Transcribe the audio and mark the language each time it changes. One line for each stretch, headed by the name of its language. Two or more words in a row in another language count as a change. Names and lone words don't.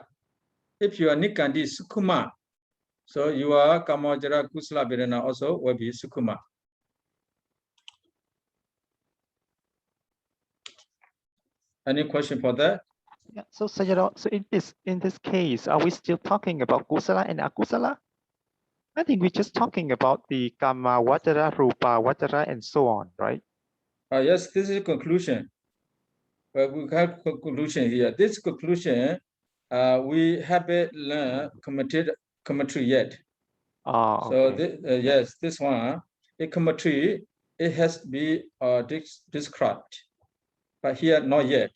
English: If your Nikati is Sukuma, so your
Pali: Kamajara Kusala Vedana
English: also will be Sukuma. Any question for that? Yeah. So Sayadaw, so in this case, are we still talking about kusala and akusala? I think we're just talking about the
Pali: kama vajara, rupa vajara,
English: and so on, right? Yes, this is conclusion. We have conclusion here. This conclusion, we haven't learned commentary yet. Oh, so okay. yes, this one, a commentary, it has to be described, but here not yet.